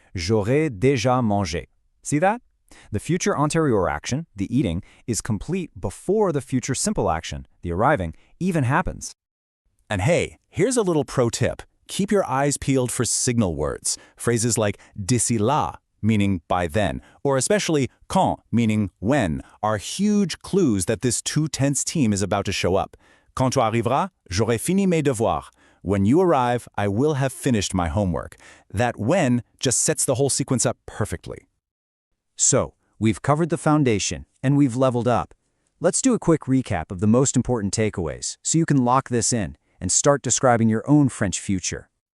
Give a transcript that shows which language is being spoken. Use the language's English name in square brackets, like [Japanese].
[French] J'aurai déjà mangé. [English] See that? The future antérieur action, the eating, is complete before the future simple action, the arriving, even happens. And hey, here's a little pro tip. Keep your eyes peeled for signal words. Phrases like [French] d'ici là, [English] meaning by then, or especially quand, meaning when, are huge clues that this two-tense team is about to show up. [French] Quand tu arriveras, j'aurai fini mes devoirs. [English] When you arrive, I will have finished my homework. That when just sets the whole sequence up perfectly. So, we've covered the foundation, and we've leveled up. Let's do a quick recap of the most important takeaways, so you can lock this in and start describing your own French future.